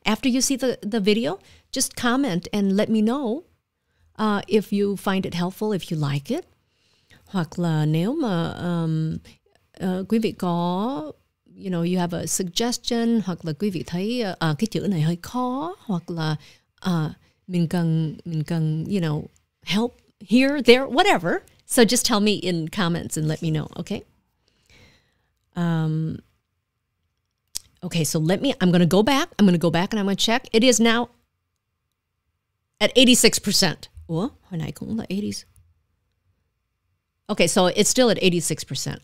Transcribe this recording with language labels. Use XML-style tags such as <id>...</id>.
<en>After you see the video, just comment and let me know if you find it helpful, if you like it.</en> <vi>Hoặc là nếu mà quý vị có,</vi> <en>you have a suggestion,</en> <vi>hoặc là quý vị thấy cái chữ này hơi khó, hoặc là mình cần,</vi> <en>help here, there, whatever. So just tell me in comments and let me know, okay? Okay, so I'm going to go back. I'm going to go back and I'm going to check. It is now at 86%.</en> <vi>Ủa, hồi nãy cũng là 80s.</vi> <en>Okay, so it's still at 86%.</en>